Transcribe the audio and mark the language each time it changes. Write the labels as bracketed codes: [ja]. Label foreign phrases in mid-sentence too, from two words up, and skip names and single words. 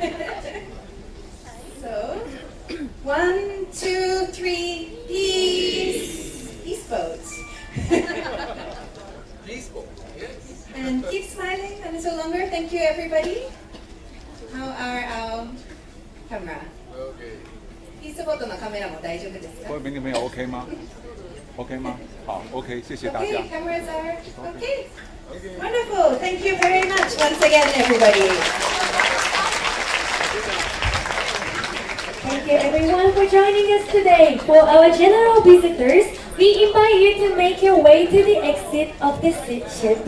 [en] So, 1, 2, 3, peace. Peace boat. Peace boat, yes. And keep smiling a little longer. Thank you, everybody. How are our camera? Okay. [ja] ピースボートのカメラも大丈夫ですか？ [zh] 各位朋友 OK 吗 ？OK 吗？好 ，OK， 谢谢大家。 [en] Okay, cameras are okay. Wonderful. Thank you very much once again, everybody. Thank you everyone for joining us today. For our general visitors, we invite you to make your way to the exit of the ship.